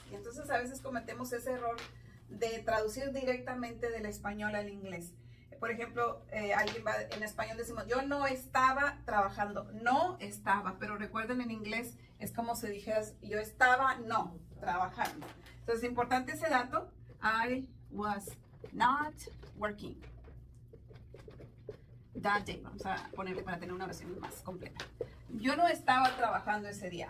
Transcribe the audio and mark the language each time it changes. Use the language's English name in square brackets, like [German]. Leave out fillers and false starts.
[Spanish] Y entonces a veces cometemos ese error de traducir directamente del español al inglés. Por ejemplo, en español decimos, yo no estaba trabajando. No estaba, pero recuerden en inglés es como si dijeras, yo estaba no trabajando. Entonces, es importante ese dato. [English] I was not working that day. [Spanish] Vamos a ponerle para tener una versión más completa. Yo no estaba trabajando ese día.